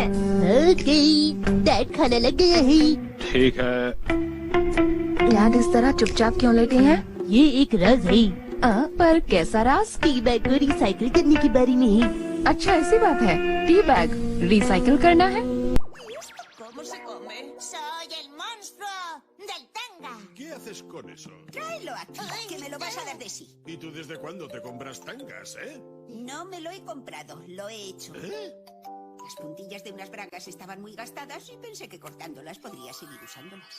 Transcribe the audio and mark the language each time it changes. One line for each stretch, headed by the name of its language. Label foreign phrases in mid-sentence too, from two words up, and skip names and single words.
Hindi: ओके, डैड खाना लग गया है। ठीक है। याद इस तरह चुपचाप क्यों लेटे हैं? ये एक राज है। पर कैसा राज?
English: tea bag
Hindi: को रिसाइकिल करने के बारे में है। अच्छा ऐसी बात है,
English: tea bag
Hindi: रिसाइकिल करना है।
Spanish: ¿Cómo se come? Soy el monstruo del tanga. ¿Qué haces con eso? Tráelo aquí, que me lo vas a dar de sí. ¿Y tú desde cuándo te compras tangas, No me lo he comprado, lo he hecho. Las puntillas de unas bragas estaban muy gastadas y pensé que cortándolas podría seguir usándolas.